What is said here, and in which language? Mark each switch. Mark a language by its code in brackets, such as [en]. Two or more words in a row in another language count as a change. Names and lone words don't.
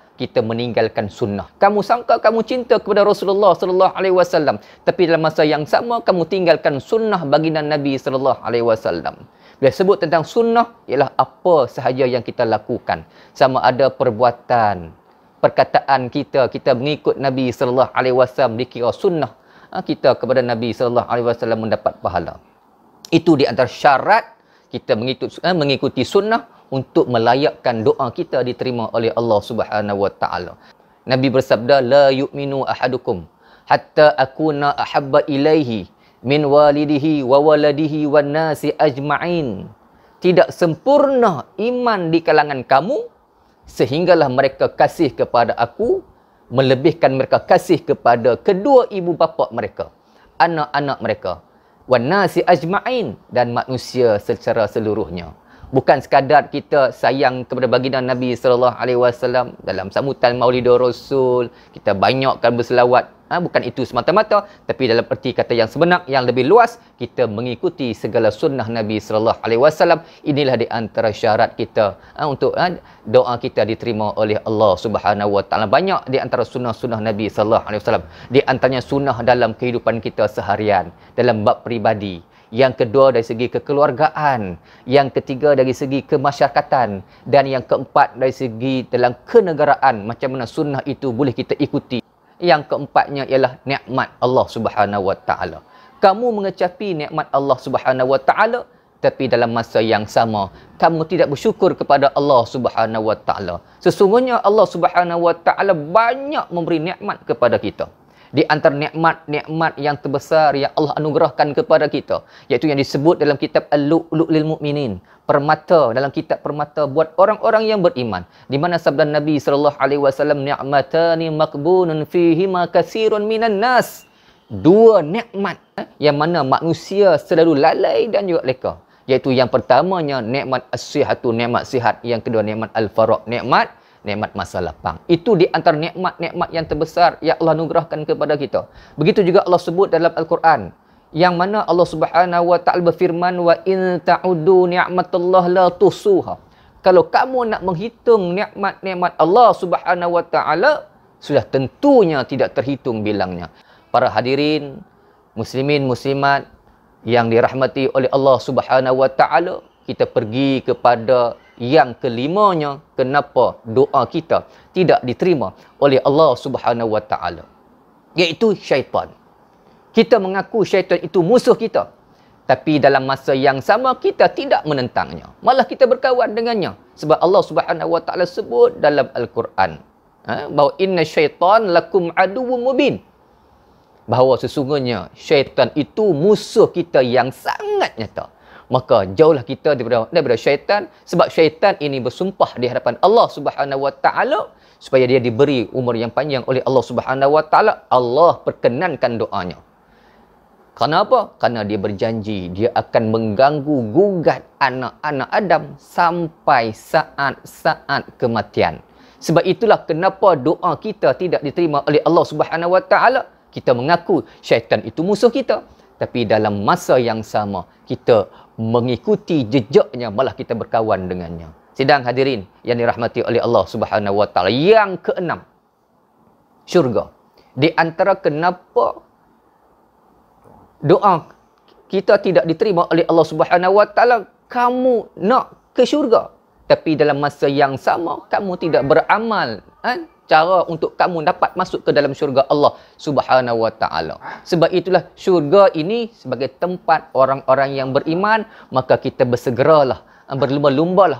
[ms] Kita meninggalkan sunnah. Kamu sangka kamu cinta kepada Rasulullah [ar] صلى الله عليه وسلم, [ms] tapi dalam masa yang sama kamu tinggalkan sunnah baginda Nabi [ar] صلى الله عليه وسلم. [ms] Bila sebut tentang sunnah, ialah apa sahaja yang kita lakukan. Sama ada perbuatan, perkataan kita mengikut Nabi [ar] صلى الله عليه وسلم [ms] dikira sunnah. Kita kepada Nabi [ar] صلى الله عليه وسلم [ms] mendapat pahala. Itu di antara syarat kita mengikuti sunnah untuk melayakkan doa kita diterima oleh Allah [ar] سبحانه وتعالى. [ms] Nabi bersabda, [ar] لا يؤمن أحدكم حتى أكون أحب إليه من والده وولده والناس أجمعين. [ms] Tidak sempurna iman di kalangan kamu sehinggalah mereka kasih kepada aku melebihkan mereka kasih kepada kedua ibu bapa mereka, anak-anak mereka, [ar] والناس أجمعين, [ms] dan manusia secara seluruhnya. Bukan sekadar kita sayang kepada baginda Nabi [ar] صلى الله عليه وسلم [ms] dalam sambutan Maulidur Rasul, kita banyakkan berselawat. Bukan itu semata-mata, tapi dalam erti kata yang sebenar, yang lebih luas, kita mengikuti segala sunnah Nabi [ar] صلى الله عليه وسلم. [ms] Inilah di antara syarat kita untuk doa kita diterima oleh Allah [ar] سبحانه وتعالى. [ms] Banyak di antara sunnah-sunnah Nabi [ar] صلى الله عليه وسلم. [ms] Di antaranya sunnah dalam kehidupan kita seharian, dalam bab peribadi. Yang kedua dari segi kekeluargaan, yang ketiga dari segi kemasyarakatan, dan yang keempat dari segi dalam kenegaraan, macam mana sunnah itu boleh kita ikuti. Yang keempatnya ialah nikmat Allah [ar] سبحانه وتعالى. [ms] Kamu mengecapi nikmat Allah [ar] سبحانه وتعالى, [ms] tapi dalam masa yang sama kamu tidak bersyukur kepada Allah [ar] سبحانه وتعالى. [ms] Sesungguhnya Allah [ar] سبحانه وتعالى [ms] banyak memberi nikmat kepada kita. Di antara nikmat-nikmat yang terbesar yang Allah anugerahkan kepada kita, iaitu yang disebut dalam kitab Al-Lu'lu' lil Mu'minin, permata, dalam kitab permata buat orang-orang yang beriman, di mana sabda Nabi [ar] صلى الله عليه وسلم, نعمتان مغبون فيهما كثير من الناس. [ms] Dua nikmat yang mana manusia selalu lalai dan juga leka, iaitu yang pertamanya nikmat as-sihhatu, nikmat sihat, yang kedua nikmat al-faragh, nikmat masa lapang. Itu di antara nikmat-nikmat yang terbesar yang Allah anugerahkan kepada kita. Begitu juga Allah sebut dalam Al-Quran, yang mana Allah [ar] سبحانه وتعالى [ms] berfirman, [ar] وإن تعدوا نعمة الله لا تحصوها. [ms] Kalau kamu nak menghitung nikmat-nikmat Allah [ar] سبحانه وتعالى, [ms] sudah tentunya tidak terhitung bilangnya. Para hadirin, muslimin muslimat yang dirahmati oleh Allah [ar] سبحانه وتعالى, [ms] kita pergi kepada yang kelimanya, kenapa doa kita tidak diterima oleh Allah [ar] سبحانه وتعالى, [ms] iaitu syaitan. Kita mengaku syaitan itu musuh kita, tapi dalam masa yang sama kita tidak menentangnya, malah kita berkawan dengannya. Sebab Allah [ar] سبحانه وتعالى [ms] sebut dalam Al-Quran bahawa [ar] إن الشيطان لكم عدو مبين, [ms] bahawa sesungguhnya syaitan itu musuh kita yang sangat nyata. Maka jauhlah kita daripada syaitan, sebab syaitan ini bersumpah di hadapan Allah [ar] سبحانه وتعالى [ms] supaya dia diberi umur yang panjang oleh Allah [ar] سبحانه وتعالى. [ms] Allah perkenankan doanya. Kenapa? Kerana dia berjanji dia akan mengganggu gugat anak-anak Adam sampai saat-saat kematian. Sebab itulah kenapa doa kita tidak diterima oleh Allah [ar] سبحانه وتعالى. [ms] Kita mengaku syaitan itu musuh kita, tapi dalam masa yang sama kita mengikuti jejaknya, malah kita berkawan dengannya. Sidang hadirin yang dirahmati oleh Allah [ar] سبحانه وتعالى. [ms] Yang keenam, syurga. Di antara kenapa doa kita tidak diterima oleh Allah [ar] سبحانه وتعالى, [ms] kamu nak ke syurga, tapi dalam masa yang sama kamu tidak beramal cara untuk kamu dapat masuk ke dalam syurga Allah [ar] سبحانه وتعالى. [ms] Sebab itulah syurga ini sebagai tempat orang-orang yang beriman, maka kita bersegeralah Berlumba-lumbalah.